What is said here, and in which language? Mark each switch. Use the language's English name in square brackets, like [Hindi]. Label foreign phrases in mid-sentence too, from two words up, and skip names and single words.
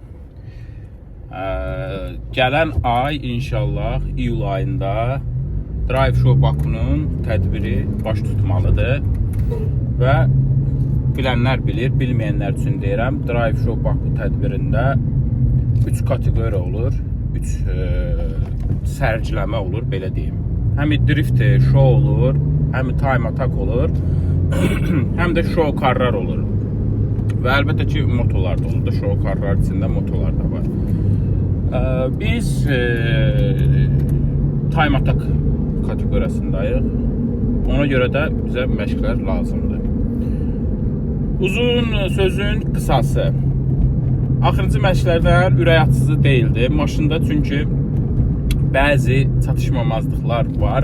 [Azerbaijani] Gələn ay inşallah iyul ayında Drive Show Bakunun tədbiri baş tutmalıdır. Və bilənlər bilir, bilməyənlər üçün deyirəm, Drive Show Baku tədbirində 3 kateqoriya olur, 3 sərgiləmə olur, belə deyim. Həm [English] drift show [Azerbaijani] olur, həm [English] time attack [Azerbaijani] olur, həm də [English] show karlar [Azerbaijani] olur. Və əlbəttə ki, motolar da olur da, [English] show karlar [Azerbaijani] içində motolar da var. Biz [English] time attack [Azerbaijani] kateqoriyasındayıq. Ona görə də bizə məşqlər lazımdır. Uzun sözün qısası. Axırıncı məşqlərdən ürək açıcı deyildi. Maşında çünki bəzi çatışmamazlıqlar var.